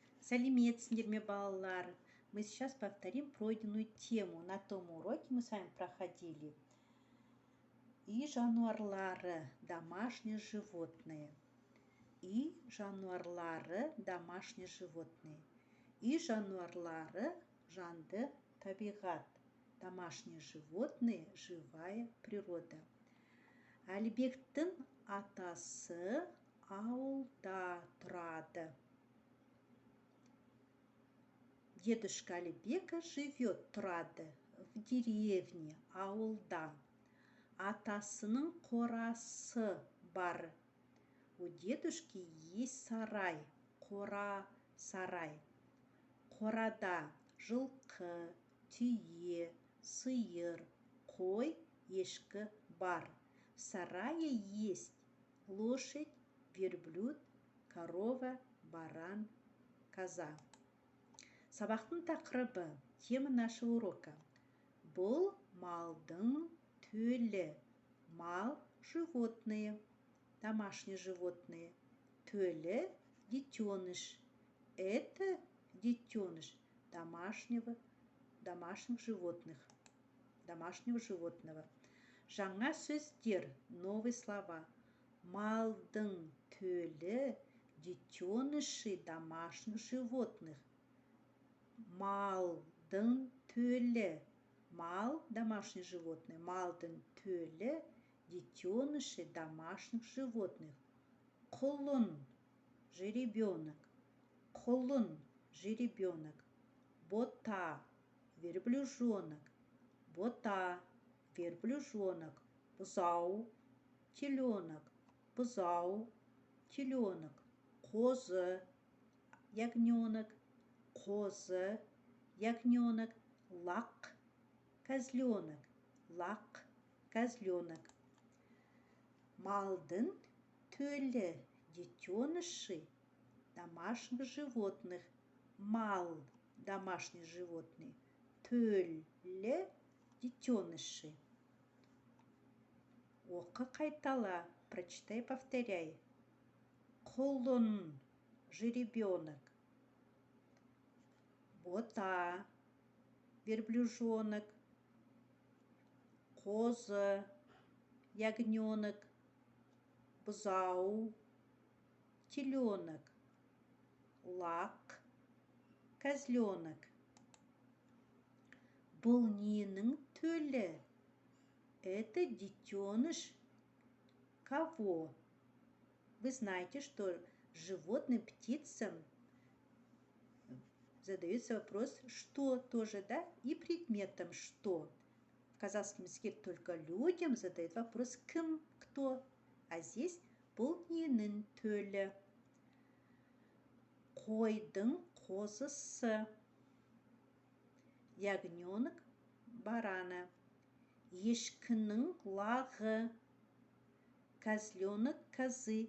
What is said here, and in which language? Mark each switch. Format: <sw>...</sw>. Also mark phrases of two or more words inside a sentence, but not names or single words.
<kk>Сәлеметсіңдер ме, балалар?</kk> <ru>Мы сейчас повторим пройденную тему. На том уроке мы с вами проходили</ru> <kk>и жануарлары,</kk> <ru>домашние животные.</ru> <kk>И жануарлары,</kk> <ru>домашние животные.</ru> <kk>И жануарлары, жанды, табиғат.</kk> <ru>Домашние животные, живая природа.</ru> <kk>Әлібектің атасы ауылда тұрады.</kk> <ru>Дедушка Алибека живет, тұрады, в деревне,</ru> <kk>ауылда. Атасының қорасы бар.</kk> <ru>У дедушки есть сарай, қора, сарай.</ru> <kk>Қорада жылқы, түйе, сиыр, қой, ешкі бар.</kk> <ru>В сарае есть лошадь, верблюд, корова, баран, коза.</ru> <kk>Сабақтың тақырыбы,</kk> <ru>тема нашего урока.</ru> <kk>Бұл малдың төлі. Мал –</kk> <ru>животные, домашние животные.</ru> <kk>Төлі – детеныш.</kk> <ru>Это детеныш домашних животных. Домашнего животного.</ru> <kk>Жаңа сөздер,</kk> <ru>новые слова.</ru> <kk>Малдың төлі</kk> <ru>– детеныши домашних животных.</ru> <kk>Малдың төлі. Мал –</kk> <ru>домашнее животное.</ru> <kk>Малдың төлі –</kk> <ru>детеныши домашних животных.</ru> <kk>Құлын – жеребенок. Құлын – жеребенок. Бота – верблюжонок. Бота – верблюжонок. Бұзау – теленок. Бұзау – теленок. Қозы – ягненок. Қозы – ягненок. Лақ – козленок. Лақ – козленок. Малдың төлі –</kk> <ru>детеныши домашних животных. Мал – домашние животные.</ru> <kk>Төлі – детеныши. Оқы, қайтала.</kk> <ru>Прочитай, повторяй.</ru> <kk>Құлын – жеребенок. Бота – верблюжонок. Қозы – ягненок. Бұзау – теленок. Лақ – козленок. Бұл ненің төлі?</kk> <ru>Это детеныш кого? Вы знаете, что животным, птицам задается вопрос «что» тоже, да? И предметом «что». В казахском языке только людям задают вопрос «кім», «кто». А здесь</ru> <kk>бұл ненің төлі? Қойдың қозысы.</kk> <ru>Ягненок барана.</ru> <kk>Ешкінің лағы.</kk> <ru>Козленок козы.</ru>